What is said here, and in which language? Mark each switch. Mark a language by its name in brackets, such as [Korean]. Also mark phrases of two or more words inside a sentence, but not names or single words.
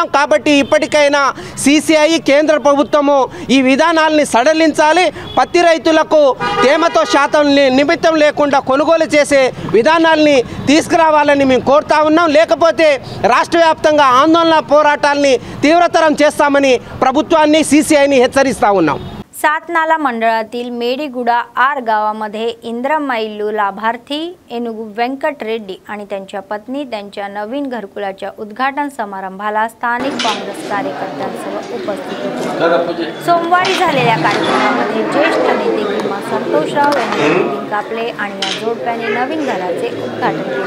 [Telugu] కాబట్టి ఇప్పటికైనా CCI కేంద్ర ప్రభుత్వము ఈ విధానాలని సడలించాలి. పత్తి రైతులకు తేమతో శాతం నిమిత్తం లేకుండా కొనుగోలు చేసే విధానాల్ని తీసుకురావాలని మేము కోరుతా ఉన్నాం. లేకపోతే రాష్ట్ర व्याप्తంగా ఆందోళన పోరాటాల్ని తీవ్రతరం చేస్తామని ప్రభుత్వాన్ని CCIని హెచ్చరిస్తా ఉన్నాం. [Marathi] सातनाला मंडळातील मेडीगुडा आर गावामध्ये इंद्रम्मा इल्लू लाभार्थी एनुगु व्यंकट रेड्डी आणि त्यांच्या पत्नी त्यांच्या नवीन घरकुलाच्या उद्घाटन समारंभाला स्थानिक काँग्रेस कार्यकर्त्यांसह उपस्थित होते. सोमवारी झालेल्या कार्यक्रमामध्ये ज्येष्ठ नेते किंवा संतोषराव यांनी कापले आणि या जोडप्याने नवीन घराचे उद्घाटन केले.